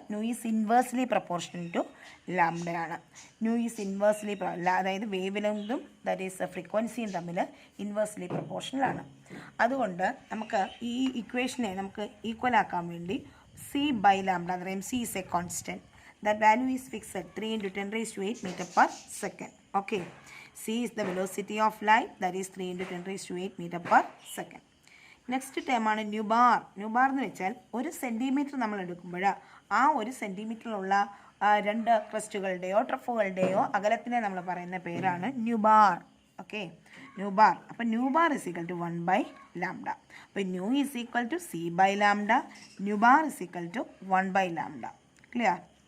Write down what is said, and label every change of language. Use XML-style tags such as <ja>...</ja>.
<ml>New</ml> <en>is inversely proportional to</en> <ml>ലാംഡയാണ്. New is inversely, അതായത് wave ലെങ്തും that is ഫ്രീക്വൻസിയും തമ്മിൽ inversely proportional ആണ്. അതുകൊണ്ട് നമുക്ക് ഈ ഇക്വേഷനെ നമുക്ക് ഈക്വൽ ആക്കാൻ വേണ്ടി സി ബൈ ലാംഡ എന്ന് പറയും.</ml> <en>C is a constant. That value is fixed at 3 × 10⁸ meter per second. Okay, c is the velocity of light, that is 3 × 10⁸ meter per second.</en> <ml>Next ടേമാണ് new bar. New bar എന്ന് വെച്ചാൽ 1 centimetre നമ്മൾ എടുക്കുമ്പോൾ ആ 1 സെൻറ്റിമീറ്ററിലുള്ള 2 ക്രസ്റ്റുകളുടെയോ ട്രഫുകളുടെയോ അകലത്തിനെ നമ്മൾ പറയുന്ന പേരാണ് new bar. Okay, new bar. അപ്പോൾ new bar</ml> <en>is equal to</en> <ml>1/λ. അപ്പോൾ new</ml> <en>is equal to</en> <ml>C by lambda, new bar is equal to 1/λ. Clear?</ml>